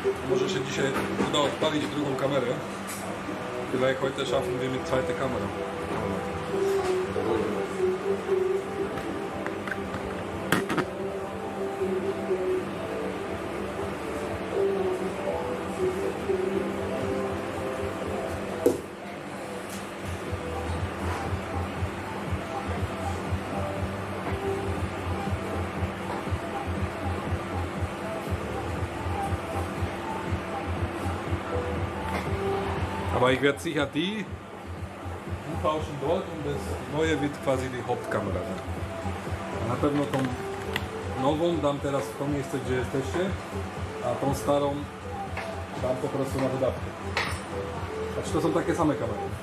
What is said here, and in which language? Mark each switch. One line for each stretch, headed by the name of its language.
Polish: Może się dzisiaj uda odpalić drugą kamerę.
German: Vielleicht heute schaffen wir mit zweiter Kamera. Aber ich werde sicher die umtauschen dort und das neue wird quasi die Hauptkamera.
Polish: Na pewno tą nową dam teraz w to miejsce, gdzie jesteście, a tą starą dam po prostu na wydawkę. Znaczy to są takie same kamery.